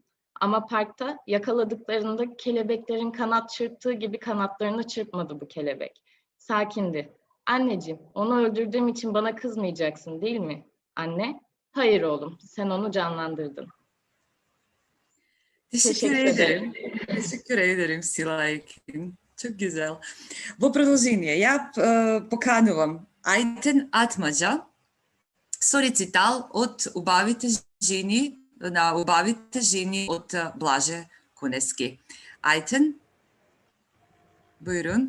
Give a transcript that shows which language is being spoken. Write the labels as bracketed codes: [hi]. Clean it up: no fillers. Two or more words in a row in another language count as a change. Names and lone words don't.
[tr] Ama parkta yakaladıklarında kelebeklerin kanat çırptığı gibi kanatlarını çırpmadı bu kelebek. Sakindi. Anneciğim, onu öldürdüğüm için bana kızmayacaksın değil mi? Anne, hayır oğlum, sen onu canlandırdın. Teşekkür ederim. Teşekkür ederim Сила Екин. Çok güzel. [mk] Во продолжение, ја поканувам Айтен Атмаджа со рецитал од убавите жени од Блаже Кунески. [tr] Айтен, buyurun.